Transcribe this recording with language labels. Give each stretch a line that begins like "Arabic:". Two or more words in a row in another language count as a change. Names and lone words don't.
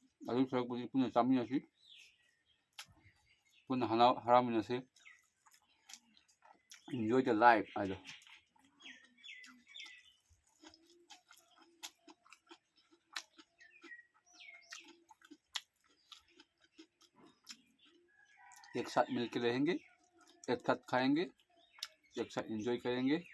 Manipuri: ꯑꯗꯨ ꯁꯔꯨꯛꯄꯨꯗꯤ ꯄꯨꯟꯅ ꯆꯥꯃꯤꯟꯅꯁꯤ ꯄꯨꯟꯅ ꯍꯔꯥꯎꯃꯤꯟꯅꯁꯤ
English: enjoy the life
Hindi: ꯍꯥꯏꯗꯣ एक साथ मिलकर रहेंगे एक साथ खाएंगे एक साथ एंजॉय करेंगे